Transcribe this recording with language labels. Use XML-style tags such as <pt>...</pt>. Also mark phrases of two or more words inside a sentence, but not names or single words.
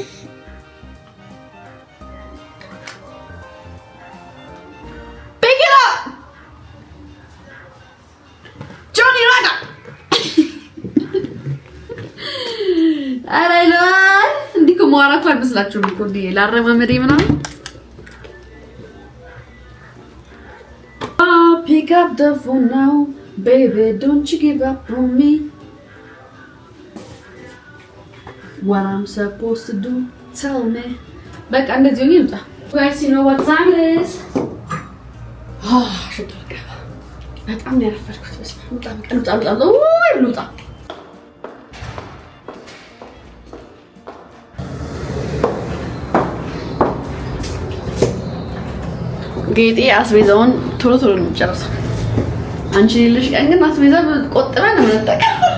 <am>ማራቷ አይመስላችሁም እኮ እንዴ ላረማመዴ ምናምን</am> <en>pick up the phone now baby don't you give up on me what I'm supposed to do tell me</en> <am>በቃ እንደዚህ ነው ይምጣ</am> <en>guys you know what time it is ሽቶ</en> <am>በጣም ያረፈድኩት በስመ አብ ልውጣ ጌጤ አስቤዛውን ቶሎ ነው የሚጨርሰው። አንቺ ልጅ ቀን ግን አስቤዛ ቆጥበን ነው የምንጠቀም።</am>